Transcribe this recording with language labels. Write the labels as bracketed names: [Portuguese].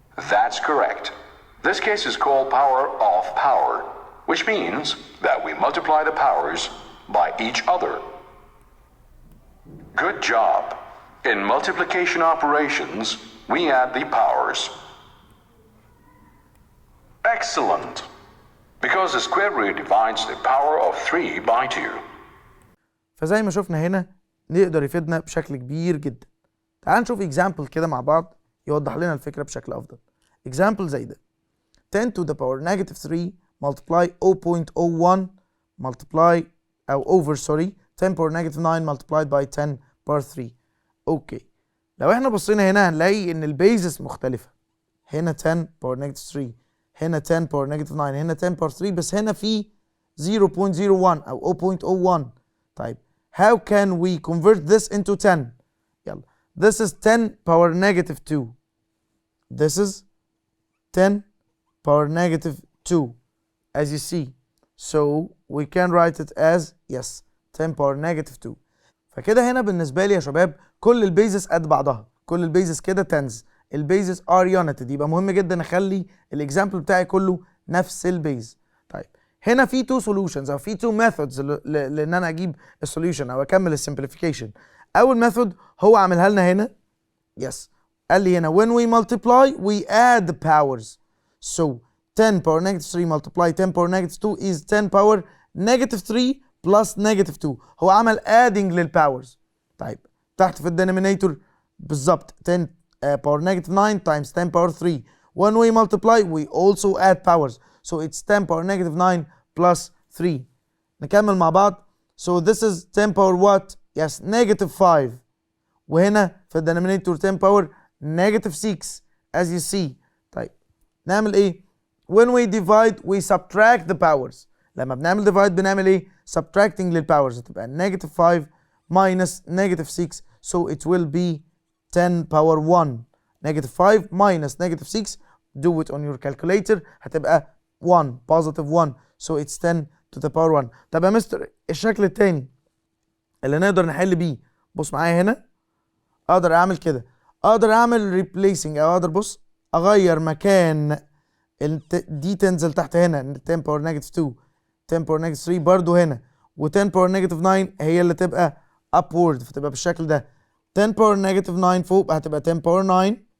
[English] That's correct. This case is called power of power, which means that we multiply the powers by each other. Good job. In multiplication operations, we add the powers. Excellent! Because the square root divides the power of 3 by 2. [Arabic] فزي ما شفنا هنا نقدر يفيدنا بشكل كبير جدا. تعال نشوف example كده مع بعض يوضح لنا الفكرة بشكل أفضل. [English] example زي ده 10 to the power negative 3 multiply 0.01 multiply أو over sorry 10 power negative 9 multiplied by 10 power 3. [Arabic] اوكي لو احنا بصينا هنا هنلاقي ان البيزس مختلفة. [English] هنا 10 power negative 3 هنا 10 power negative 9 هنا 10 power 3 [Arabic] بس هنا في [English] 0.01 أو 0.01. طيب how can we convert this into 10؟ يلا this is 10 power negative 2 this is 10 power negative 2 as you see so we can write it as yes 10 power negative 2. [Arabic] فكده هنا بالنسبة لي يا شباب كل البيزس قد بعضها، كل البيزس كده تنز، البيزس ار يونتد، يبقى مهم جدا اخلي الاكزامبل بتاعي كله نفس البيز. طيب هنا في تو سولوشنز او في تو ميثودز لان انا اجيب السوليوشن او اكمل السمبليفيكيشن. اول ميثود هو عاملها لنا هنا يس قال لي هنا [English] when we multiply we add the powers so 10 power negative 3 multiply 10 power negative 2 is 10 power negative 3 plus negative 2. [Arabic] هو عمل adding للباورز. طيب تحت في الدينومينيتور بالظبط [English] 10 power negative 9 times 10 power 3 when we multiply we also add powers so it's 10 power negative 9 plus 3. نكمل مع بعض so this is 10 power what yes negative 5 [Arabic] وهنا في الدينومينيتور [English] 10 power negative 6 as you see. [Arabic] طيب نعمل ايه [English] when we divide we subtract the powers. [Arabic] لما بنعمل [English] divide [Arabic] بنعمل ايه [English] subtracting للباورز تبقى negative 5 minus negative 6 so it will be 10 power 1 negative 5 minus negative 6 do it on your calculator هتبقى 1 positive 1 so it's 10 to the power 1. [Arabic] طب يا مستر الشكل التاني اللي نقدر نحل بيه بص معايا هنا اقدر اعمل كده اقدر اعمل replacing او اقدر بص اغير مكان دي تنزل تحت هنا 10 power negative 2 10 power negative 3 برضو هنا و 10 power negative 9 هي اللي تبقى upward فتبقى بالشكل ده 10 power negative 9 فوق هتبقى 10 power 9